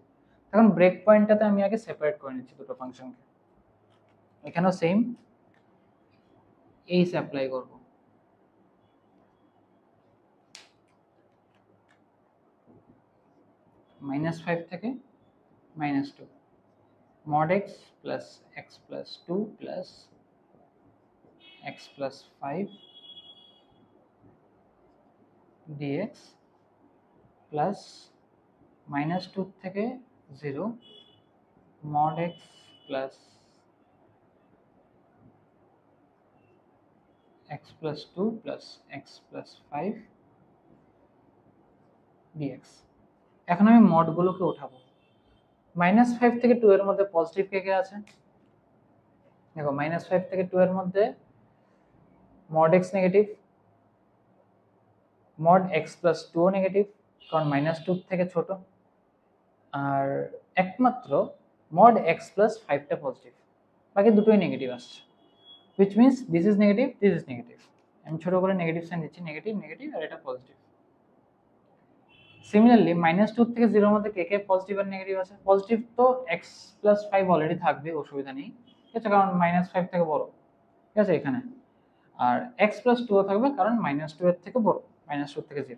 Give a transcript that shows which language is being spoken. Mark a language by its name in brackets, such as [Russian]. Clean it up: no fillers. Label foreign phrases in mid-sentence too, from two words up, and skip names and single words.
[Bangla] এখন ব্রেক পয়েন্টটাতে আমি আগে সেপারেট করে নিচ্ছি দুটো ফাংশনকে, এখানেও সেম এইস অ্যাপ্লাই করব, [English] minus five থেকে -2 mod x plus x plus 2 plus x plus 5 dx plus -2 থেকে 0 mod x plus x plus 2 plus x plus 5 dx। [Bangla] এখন আমি মডগুলোকে উঠাবো। -5 থেকে 2 এর মধ্যে পজিটিভ কে কে আছে? দেখো -5 থেকে 2 এর মধ্যে [English] mod x [Bangla] নেগেটিভ, [English] mod x plus 2 [Bangla] ও নেগেটিভ, কারণ -2 থেকে ছোট, আর একমাত্র [English] mod x plus 5 [Bangla] টা পজিটিভ, বাকি দুটোই নেগেটিভ আসছে, [English] which means this is negative, this is negative। [Bangla] আমি ছোট করে নেগেটিভ সাইন দিচ্ছি, নেগেটিভ নেগেটিভ আর এটা পজিটিভ। সিমিলারলি -2 থেকে 0 এর মধ্যে কে কে পজিটিভ আর নেগেটিভ আছে? পজিটিভ তো [English] x plus 5 [Bangla] অলরেডি থাকবে, অসুবিধা নেই, ঠিক আছে, কারণ -5 থেকে বড়, ঠিক আছে এখানে। আর [English] x plus 2 [Bangla] ও থাকবে কারণ -2 এর থেকে বড়, -2 থেকে 0।